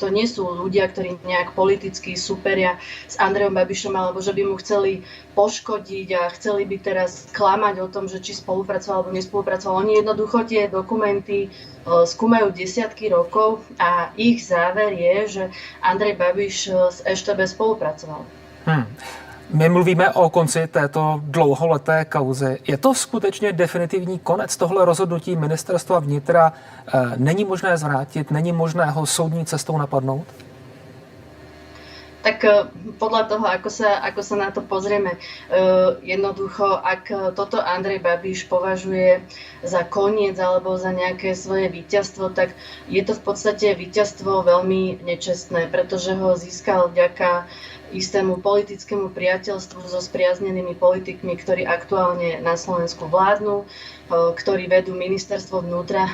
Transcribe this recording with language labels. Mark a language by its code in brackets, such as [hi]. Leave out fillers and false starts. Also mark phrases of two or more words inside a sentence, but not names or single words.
[sk] To nie sú ľudia, ktorí nejak politicky superia s Andrejom Babišom alebo že by mu chceli poškodiť a chceli by teraz klamať o tom, že či spolupracoval alebo nespolupracoval. Oni jednoducho tie dokumenty skúmajú desiatky rokov a ich záver je, že Andrej Babiš s EŠTB spolupracoval. [cs] My mluvíme o konci této dlouholeté kauzy. Je to skutečně definitivní konec? Tohle rozhodnutí ministerstva vnitra není možné zvrátit, není možné ho soudní cestou napadnout? [sk] Tak podľa toho, ako sa na to pozrieme, jednoducho, ak toto Andrej Babiš považuje za koniec alebo za nejaké svoje víťazstvo, tak je to v podstate víťazstvo veľmi nečestné, pretože ho získal vďaka istému politickému priateľstvu so spriaznenými politikmi, ktorí aktuálne na Slovensku vládnu, ktorí vedú ministerstvo vnútra.